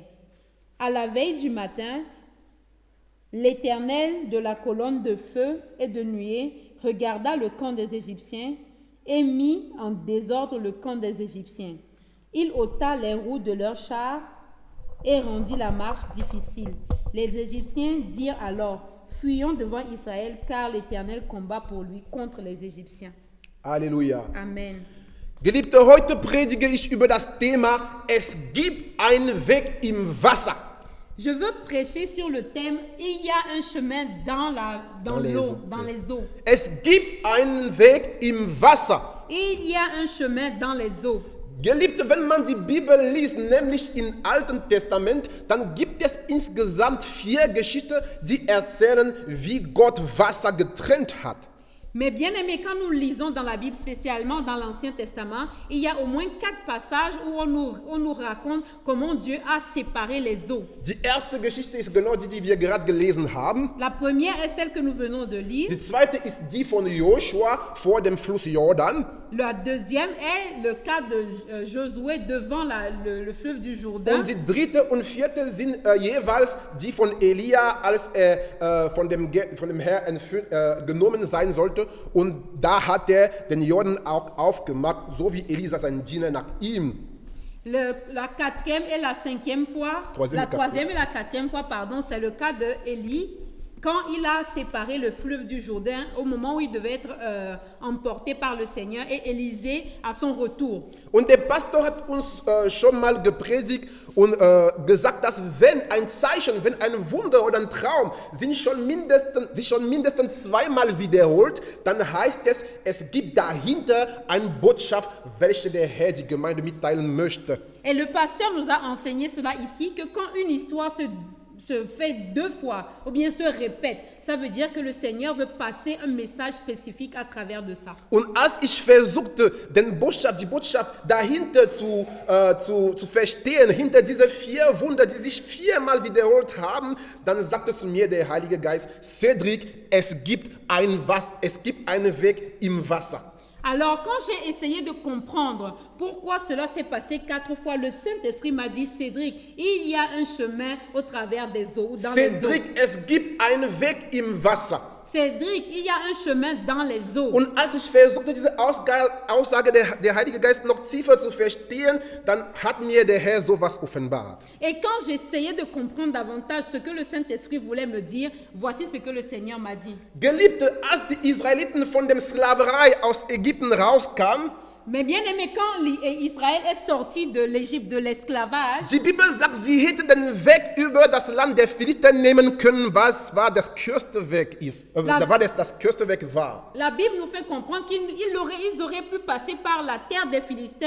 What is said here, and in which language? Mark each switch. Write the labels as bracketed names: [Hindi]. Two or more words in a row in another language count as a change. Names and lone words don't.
[French] À la veille du matin, l'Éternel de la colonne de feu et de nuée regarda le camp des Égyptiens et mit en désordre le camp des Égyptiens. Il ôta les roues de leurs chars et rendit la marche difficile. Les Égyptiens dirent alors: Fuyons devant Israël, car l'Éternel combat pour lui contre les Égyptiens. Halleluja. Amen. [German] Geliebte, heute predige ich über das Thema: Es gibt einen Weg im Wasser. [French] Je veux prêcher sur le thème « Il y a un chemin dans l'eau, dans les eaux ». [German] Es gibt einen Weg im Wasser. [French] Il y a un chemin dans les eaux. [German] Geliebte, wenn man die Bibel liest, nämlich im Alten Testament, dann gibt es insgesamt 4 Geschichten, die erzählen, wie Gott Wasser getrennt hat. [French] Mais bien aimé, quand nous lisons dans la Bible, spécialement dans l'Ancien Testament, il y a au moins 4 passages où on nous raconte comment Dieu a séparé les eaux. [German] Die erste Geschichte ist genau die wir gerade gelesen haben. [French] La première est celle que nous venons de lire. [German] Die zweite ist die von Joshua vor dem Fluss Jordan. [French] La deuxième est le cas de Josué devant le fleuve du Jourdain. [German] Und die dritte und vierte sind jeweils die von Elia, als er von dem Herrn genommen sein sollte. Und da hat er den Jordan auch aufgemacht, so wie Elisa sein Diener nach ihm. [French] La quatrième et la cinquième fois, troisième et la quatrième fois, pardon, c'est le cas de Élie, quand il a séparé le fleuve du Jourdain au moment où il devait être emporté par le Seigneur et Élisée à son retour. [German] Und der Pastor hat uns schon mal gepredigt und gesagt, dass wenn ein Zeichen, wenn ein Wunder oder ein Traum sich schon mindestens zweimal wiederholt, dann heißt es, es gibt dahinter eine Botschaft, welche der Herr die Gemeinde mitteilen möchte. [French] Et le pasteur nous a enseigné cela ici, que quand une histoire se fait 2 fois ou bien se répète, ça veut dire que le Seigneur veut passer un message spécifique à travers de ça. [German] Und als ich versuchte, die Botschaft dahinter zu verstehen, hinter diese 4 Wunder, die sich 4-mal wiederholt haben, dann sagte zu mir der Heilige Geist: Cédric, es gibt einen Weg im Wasser. [French] Alors, quand j'ai essayé de comprendre pourquoi cela s'est passé 4 fois, le Saint-Esprit m'a dit: Cédric, il y a un chemin au travers des eaux, dans Cédric, les eaux. [German] es gibt einen Weg im Wasser. [French] Cédric, il y a un chemin dans les eaux. [German] Und als ich versuchte, diese Aussage der Heilige Geist noch tiefer zu verstehen, dann hat mir der Herr sowas offenbart. [French] Et quand j'essayais de comprendre davantage ce que le Saint-Esprit voulait me dire, voici ce que le Seigneur m'a dit. [German] Geliebte, als die Israeliten von der Sklaverei aus Ägypten rauskamen, [French] Mais bien aimé, quand Israël est sorti de l'Égypte, de l'esclavage, [German] die Bibel sagt, sie hätten den Weg über das Land der Philister nehmen können, was war das kürzeste Weg ist. Das kürzeste Weg war. [French] la Bible nous fait comprendre qu'ils auraient pu passer par la terre des Philistins.